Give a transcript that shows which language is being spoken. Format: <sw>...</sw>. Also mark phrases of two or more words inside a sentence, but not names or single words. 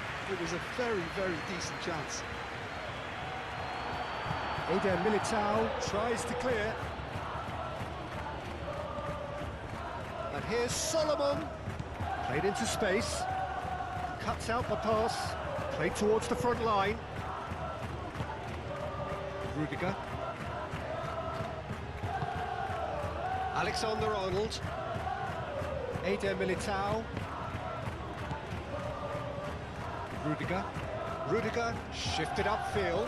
<en>It was a very, very decent chance. Eder Militao tries to clear. And here's Solomon. Played into space. Cuts out the pass. Played towards the front line. Rudiger. Alexander-Arnold. Eder Militao. Rudiger. Rudiger shifted upfield.</en>